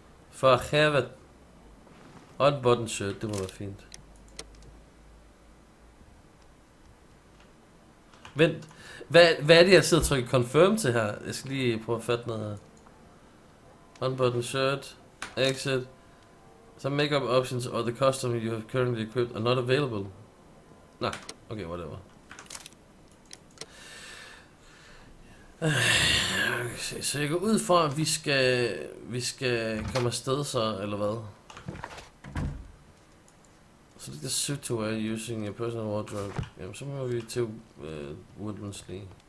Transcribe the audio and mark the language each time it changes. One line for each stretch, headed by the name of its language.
Danish: For helvede.
English: Unbuttoned shirt,
Danish: det må være fint. Vent. Hvad er det, jeg sidder og trykker confirm til her? Jeg skal lige prøve at fatte noget her.
English: Unbuttoned shirt. Exit. Some makeup options or the costume you have currently equipped are not available. Nah, okay, whatever.
Danish: Okay, så jeg går ud fra, at vi skal komme afsted så, eller hvad? Så det er
English: suit to wear using your personal wardrobe.
Danish: Jamen, så må vi til Woodman's Lane.